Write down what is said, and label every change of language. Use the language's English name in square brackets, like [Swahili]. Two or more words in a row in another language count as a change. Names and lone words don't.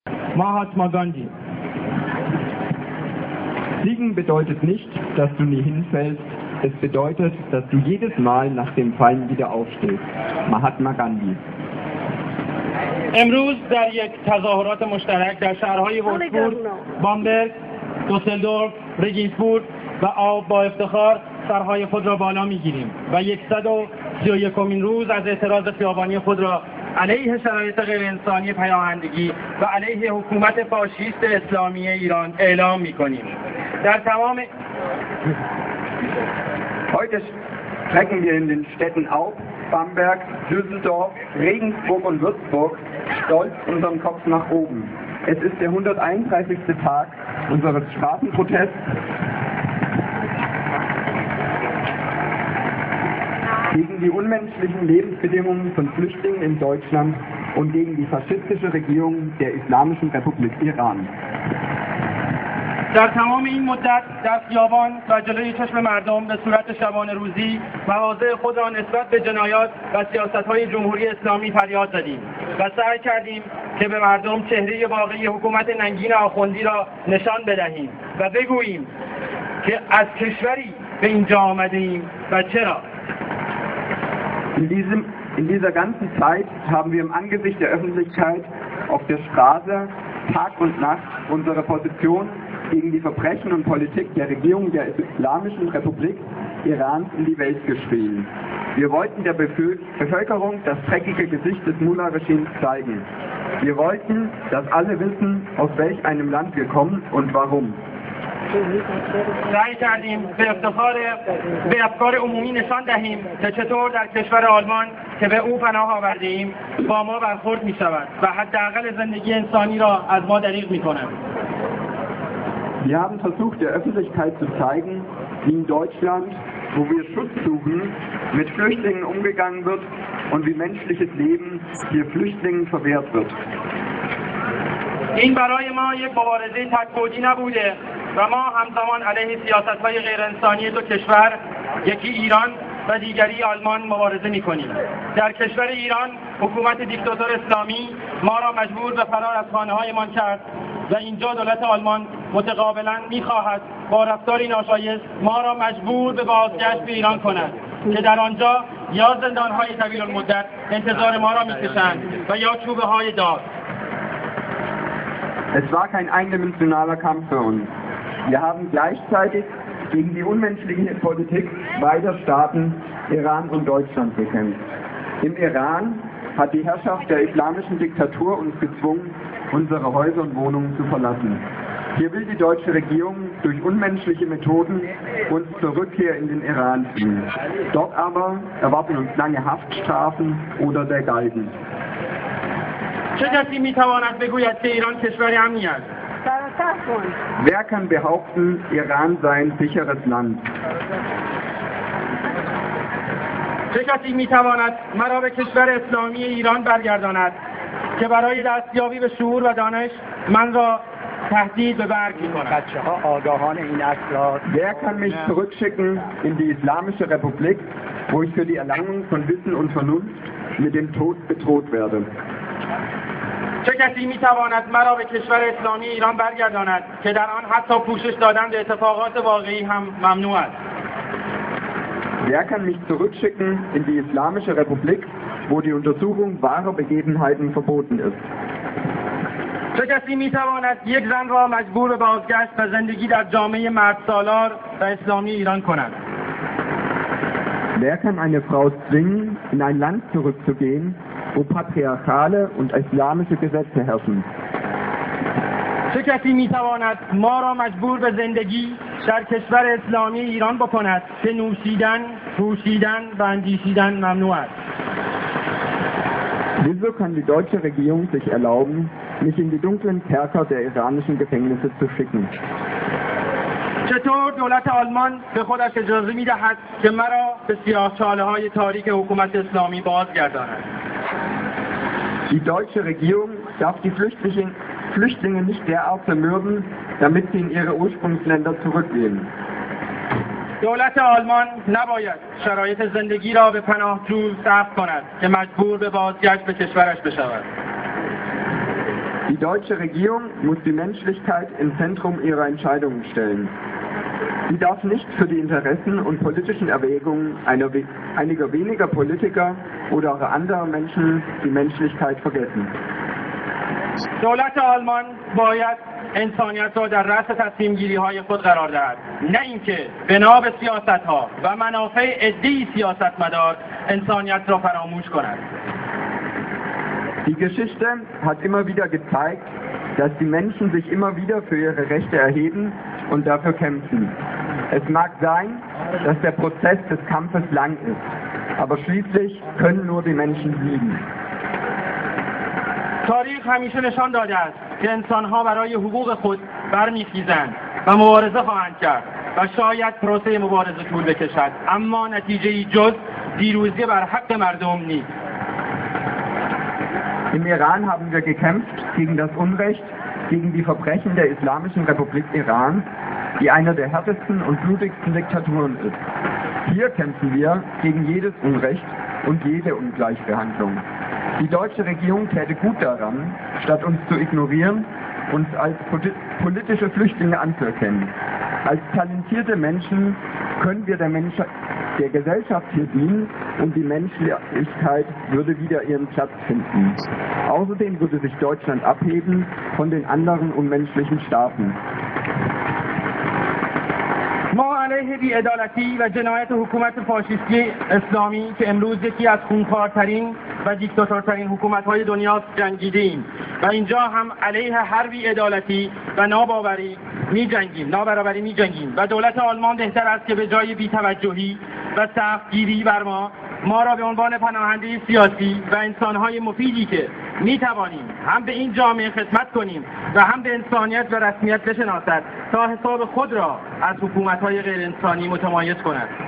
[German] Mahatma Gandhi. Siegen bedeutet nicht, dass du nie hinfällst, es bedeutet, dass du jedes Mal nach dem Fallen wieder aufstehst. Mahatma Gandhi. [Persian] امروز در یک تظاهرات مشترک در شهرهای وولفسبورگ، بامبرگ، دوسلدورف، رگینسبورگ و آب با افتخار سرهای خود را بالا میگیریم و 131مین روز از اعتراض خیابانی خود را علیه شرایط غیر انسانی پناهندگی و علیه حکومت فاشیست اسلامی ایران اعلام میکنیم. در تمام [German] Heute strecken wir in den Städten Aub, Bamberg, Düsseldorf, Regensburg und Würzburg stolz unseren Kopf nach oben. Es ist der 131. Tag unseres Straßenprotests gegen die unmenschlichen Lebensbedingungen von Flüchtlingen in Deutschland und gegen die faschistische Regierung der Islamischen Republik Iran. [Persian] در تمام این مدت در خیابان و جلوی چشم مردم به صورت شبانه روزی مواضع خود را نسبت به جنایات و سیاست‌های جمهوری اسلامی فریاد زدیم و سعی کردیم که به مردم چهره واقعی حکومت ننگین آخوندی را نشان بدهیم و بگوییم که از کشوری به اینجا آمدیم و چرا. [German] In dieser ganzen Zeit haben wir im Angesicht der Öffentlichkeit auf der Straße Tag und Nacht unsere Position gegen die Verbrechen und Politik der Regierung der Islamischen Republik Irans in die Welt geschrien. Wir wollten der Bevölkerung das dreckige Gesicht des Mullah-Regimes zeigen. Wir wollten, dass alle wissen, aus welch einem Land wir kommen und warum. [Persian] سعی کردیم به افکار عمومی نشان دهیم که چطور در کشور آلمان که به او پناه آورده‌ایم با ما برخورد می شود و حداقل زندگی انسانی را از ما دریغ می کند. [German] Wir haben versucht, der Öffentlichkeit zu zeigen, wie in Deutschland, wo wir Schutz suchen, mit Flüchtlingen umgegangen wird und wie menschliches Leben hier Flüchtlingen verwehrt wird. [Persian] این برای ما یک مبارزه تک‌بعدی نبوده و ما همزمان علیه سیاست‌های غیر انسانی دو کشور، یکی ایران و دیگری آلمان مبارزه می‌کنیم. در کشور ایران حکومت دیکتاتور اسلامی ما را مجبور به فرار از خانه‌هایمان کرد و اینجا دولت آلمان متقابلاً می‌خواهد با رفتاری ناشایست ما را مجبور به بازگشت به ایران کند که در آنجا یا زندان‌های طویل المدت انتظار ما را می‌کشند و یا چوبه‌های داغ. [German] Es war kein eindimensionaler Kampf für uns. Wir haben gleichzeitig gegen die unmenschliche Politik beider Staaten, Iran und Deutschland, gekämpft. Im Iran hat die Herrschaft der islamischen Diktatur uns gezwungen, unsere Häuser und Wohnungen zu verlassen. Hier will die deutsche Regierung durch unmenschliche Methoden uns zur Rückkehr in den Iran ziehen. Dort aber erwarten uns lange Haftstrafen oder der Galgen. [Persian] چه کسی میتواند بگوید که ایران کشور امنی است؟ [German] Wer kann behaupten, Iran sei ein sicheres Land? [Persian] چه کسی میتواند مرا به کشور اسلامی ایران برگرداند که برای دستیابی به شعور و دانش من را تهدید به مرگ می‌کند؟ بچه‌ها آگاهان این اسرار. [German] Wer kann mich zurückschicken in die Islamische Republik, wo ich für die Erlangung von Wissen und Vernunft mit dem Tod bedroht werde? [Persian] چه کسی میتواند مرا به کشور اسلامی ایران برگرداند که در آن حتی پوشش دادن به اتفاقات واقعی هم ممنوع است؟ [German] Wer kann mich zurückschicken in die Islamische Republik, wo die Untersuchung wahrer Begebenheiten verboten ist? [Persian] چه کسی میتواند یک زن را مجبور به بازگشت و زندگی در جامعه مردسالار و اسلامی ایران کند؟ [German] Wer kann eine Frau zwingen, in ein Land zurückzugehen, wo patriarchale und islamische Gesetze herrschen? [Persian] چه کسی میتواند ما را مجبور به زندگی در کشور اسلامی ایران بکند که نوشیدن، پوشیدن و اندیشیدن ممنوع است؟ [German] Wieso kann die deutsche Regierung sich erlauben, mich in die dunklen Kerker der iranischen Gefängnisse zu schicken? [Persian] چطور دولت آلمان به خودش اجازه می‌دهد که مرا به سیاه‌چاله‌های تاریک حکومت اسلامی بازگرداند؟ [German] Die deutsche Regierung darf die Flüchtlinge nicht derart zermürben, damit sie in ihre Ursprungsländer zurückgehen. [Persian] دولت آلمان نباید شرایط زندگی را به پناهجو سخت کند که مجبور به بازگشت به کشورش بشود. [German] Die deutsche Regierung muss die Menschlichkeit ins Zentrum ihrer Entscheidungen stellen. Sie darf nicht für die Interessen und politischen Erwägungen einiger weniger Politiker oder auch anderer Menschen die Menschlichkeit vergessen. [Persian] دولت آلمان باید انسانیت را در رأس تصمیم‌گیری‌های خود قرار دهد، نه اینکه بنا به سیاست‌ها و منافع عده‌ای سیاستمدار انسانیت را فراموش کند. [German] Die Geschichte hat immer wieder gezeigt, dass die Menschen sich immer wieder für ihre Rechte erheben und dafür kämpfen. Es mag sein, dass der Prozess des Kampfes lang ist, aber schließlich können nur die Menschen siegen. [Persian] تاریخ همیشه نشان داده است که انسان‌ها برای حقوق خود برمیخیزند و مبارزه خواهند کرد و شاید پروسه مبارزه طول بکشد، اما نتیجه‌ای جز پیروزی بر حق مردم نیست. [German] Im Iran haben wir gekämpft gegen das Unrecht, gegen die Verbrechen der Islamischen Republik Iran, die eine der härtesten und blutigsten Diktaturen ist. Hier kämpfen wir gegen jedes Unrecht und jede Ungleichbehandlung. Die deutsche Regierung täte gut daran, statt uns zu ignorieren, uns als politische Flüchtlinge anzuerkennen. Als talentierte Menschen können wir der Gesellschaft hier dienen und die Menschlichkeit würde wieder ihren Platz finden. Außerdem würde sich Deutschland abheben von den anderen unmenschlichen Staaten. [Persian] ما علیه بی‌عدالتی و جنایت حکومت فاشیستی اسلامی که امروز یکی از خونخوارترین و دیکتاتورترین حکومت‌های دنیا جنگیدیم و اینجا هم علیه هر بی‌عدالتی و نابرابری می‌جنگیم و دولت آلمان بهتر است که به جای بی‌توجهی و سختگیری بر ما را به عنوان پناهنده سیاسی و انسان‌های مفیدی که می‌توانیم هم به این جامعه خدمت کنیم و هم به انسانیت و رسمیت بشناسد تا حساب خود را از حکومت‌های غیر انسانی متمایز کند.